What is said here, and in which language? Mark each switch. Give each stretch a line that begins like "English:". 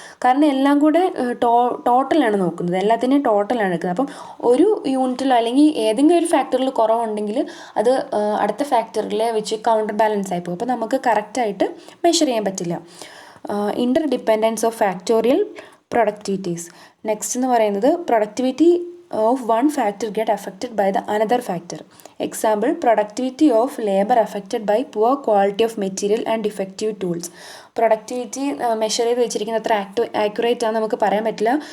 Malayalam: കാരണം എല്ലാം കൂടെ ടോട്ടലാണ് നോക്കുന്നത്, എല്ലാത്തിനെയും ടോട്ടലാണ് എടുക്കുന്നത്. അപ്പം ഒരു യൂണിറ്റിലോ അല്ലെങ്കിൽ ഏതെങ്കിലും ഒരു ഫാക്ടറിൽ കുറവുണ്ടെങ്കിൽ അത് അടുത്ത ഫാക്ടറിലെ വെച്ച് കൗണ്ടർ ബാലൻസ് ആയി പോകും. അപ്പോൾ നമുക്ക് കറക്റ്റായിട്ട് മെഷർ ചെയ്യാൻ പറ്റില്ല.
English: Interdependence of factorial productivities. Next
Malayalam: എന്ന് പറയുന്നത്
English: Productivity of one factor get affected by the another factor. Example, productivity of labor affected by poor quality of material and defective tools.
Malayalam: Productivity measure ചെയ്ത് വെച്ചിരിക്കുന്നത് അത്ര ആക്യുറേറ്റ് ആണെന്ന് നമുക്ക് പറയാൻ പറ്റില്ല.